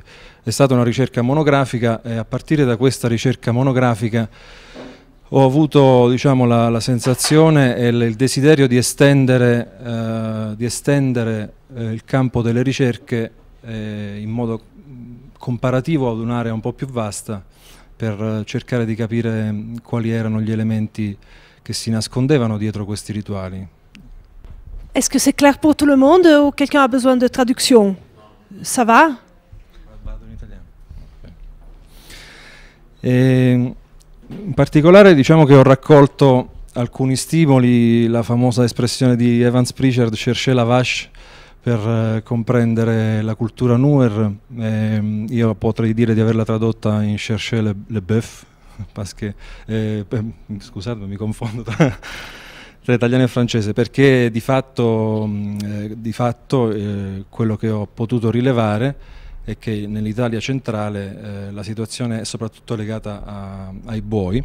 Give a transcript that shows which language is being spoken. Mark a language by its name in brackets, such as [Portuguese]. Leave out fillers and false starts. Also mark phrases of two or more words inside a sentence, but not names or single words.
[Italian] È stata una ricerca monografica e a partire da questa ricerca monografica ho avuto, diciamo, la sensazione e il desiderio di estendere il campo delle ricerche in modo comparativo ad un'area un po' più vasta, per cercare di capire quali erano gli elementi che si nascondevano dietro questi rituali. [French] Est-ce que c'est clair pour tout le monde ou quelqu'un a besoin de traduction? Ça va? [Italian] Vado in italiano. Okay. In particolare diciamo che ho raccolto alcuni stimoli, la famosa espressione di Evans Pritchard, [French] chercher la vache, [Italian] per comprendere la cultura Nuer. Io potrei dire di averla tradotta in [French] chercher le bœuf, [Italian] perché, scusate, mi confondo tra italiano e francese, perché di fatto quello che ho potuto rilevare è che nell'Italia centrale la situazione è soprattutto legata ai buoi.